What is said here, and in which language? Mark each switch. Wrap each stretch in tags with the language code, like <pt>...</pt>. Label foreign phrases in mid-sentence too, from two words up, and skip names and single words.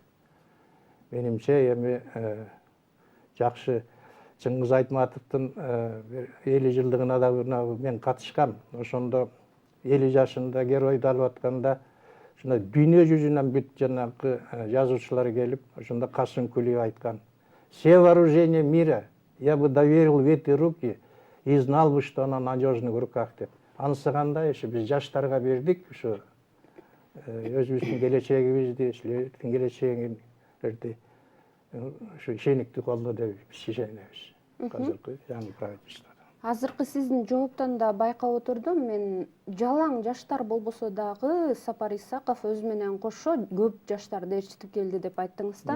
<ky>Менимче эми жакшы Чыңгыз Айтматовдун 50 жылдыгына да мен катышкам. Ошондо 50 жашында геройду алып атканда ушундай дүйнө жүзүнөн бүт жанагы жазуучулар келип, ошондо Касым Кулиев айткан:</ky> <ru>«Все вооружения мира я бы доверил в эти руки и знал бы, что оно в надежных руках» деп.</ru> <ky>Анысы кандай, биз жаштарга бердик, ушу өзүбүздүн келечегибизди, силердин келечегиңерди ушу ишеникти колдо деп биз ишенебиз. Азыркы жаңы правительстводо. Азыркы сиздин жооптон да байкап отурдум мен, жалаң жаштар болбосо дагы Сапар Исаков өзү менен кошо көп жаштарды ээрчитип келди деп айттыңыз да.</ky>